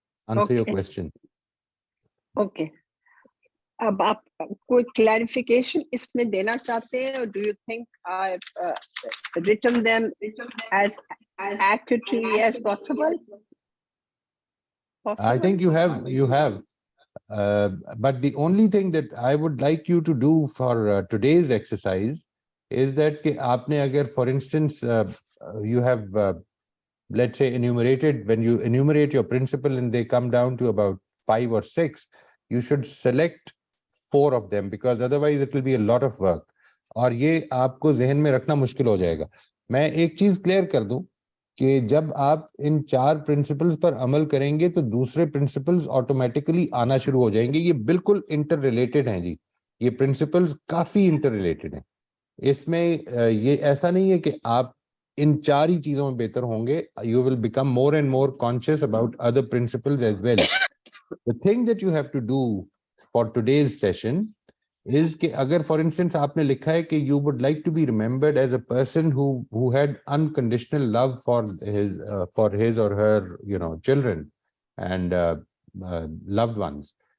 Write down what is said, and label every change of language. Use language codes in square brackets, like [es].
[en] Answer your question. Okay, [hi] अब आप कोई क्लैरिफिकेशन इसमें देना चाहते हैं, और [en] Do you think I written them as accurately as possible? I think you have. But the only thing that I would like you to do for today's exercise is that [hi] कि आपने अगर, [en] for instance, you have, let's say, enumerated, when you enumerate your principle and they come down to about 5 or 6, you should select 4 of them, because otherwise it will be a lot of work. [hi] और ये आपको जहन में रखना मुश्किल हो जाएगा. मैं एक चीज क्लियर कर दूं कि जब आप इन 4 प्रिंसिपल्स पर अमल करेंगे तो दूसरे प्रिंसिपल्स ऑटोमेटिकली आना शुरू हो जाएंगे. ये बिल्कुल इंटर रिलेटेड हैं जी. ये प्रिंसिपल्स काफी इंटर रिलेटेड हैं. इसमें ये ऐसा नहीं है कि आप इन 4 ही चीजों में बेहतर होंगे. [en] You will become more and more conscious about other principles as well. The thing that you have to do for today's session is [hi] कि अगर फॉर इंस्टेंस आपने लिखा है कि [en] you would like to be remembered as a person who had unconditional love for his or her children and loved ones.